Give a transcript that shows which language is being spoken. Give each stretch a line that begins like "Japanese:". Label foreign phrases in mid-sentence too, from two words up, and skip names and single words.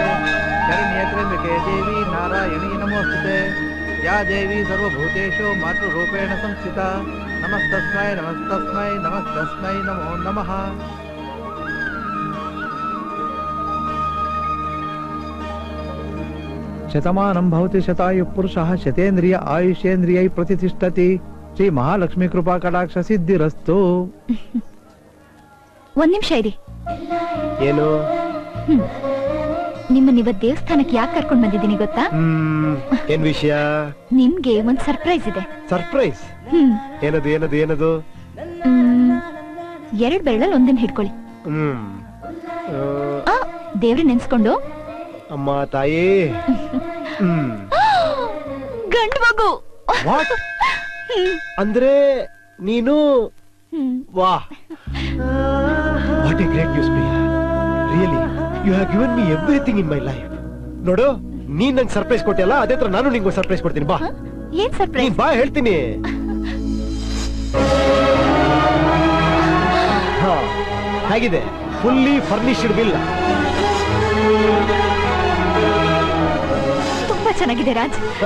Sanskrit: शरण्ये त्र्यंबके देवी नारायणी नमोस्तुते या देवी सर्वभूतेषु मातृरूपेण संस्थिता नमस्तस्मै नमस्तस्मै नमस्तस्मै नमो नमः। शतमानं भवति शतायुः पुरुषः शतेन्द्रिय आयुष्येन्द्रियै प्रतिष्ठति श्री महालक्ष्मी कृपा कटाक्ष सिद्धिरस्तु।
Kannada: ಒಂದ್ ನಿಮಿಷ ಇರಿ. ಏನು? ನಿಮ್ಮನ್ನ ಇವತ್ ದೇವಸ್ಥಾನಕ್ಕೆ ಯಾಕೆ ಕರ್ಕೊಂಡ್ ಬಂದಿದ್ದೀನಿ ಗೊತ್ತಾ? ಏನ್ ವಿಷಯ? ನಿಮ್ಗೆ ಒಂದ್ ಸರ್ಪ್ರೈಸ್ ಇದೆ. ಸರ್ಪ್ರೈಸ್? ಏನದು ಏನದು ಏನದು? 2 ಬೆರಳಲ್ಲಿ ಒಂದನ್ನ ಹಿಡ್ಕೊಳ್ಳಿ. ದೇವ್ರ ನೆನ್ಸ್ಕೊಂಡು. ಅಮ್ಮ ತಾಯಿ. ಗಂಡು ಮಗು. ವಾಟ್? ಅಂದ್ರೆ ನೀನು?
English: Wow, what a great news Priya. Really you have given me everything in my life.
Kannada: ನೋಡು, ನೀನ್ ನಂಗೆ ಸರ್ಪ್ರೈಸ್ ಕೊಟ್ಟಿಯಲ್ಲ, ಅದೇ ತರ ನಾನು ನಿಂಗೆ ಸರ್ಪ್ರೈಸ್ ಕೊಡ್ತೀನಿ. ಬಾ. ಏನ್ ಸರ್ಪ್ರೈಸ್? ಬಾ ಹೇಳ್ತೀನಿ. ಹಾ, ಹೇಗಿದೆ?
English: Fully furnished villa.
Kannada: ತುಂಬಾ ಚೆನ್ನಾಗಿದೆ ರಾಜ್.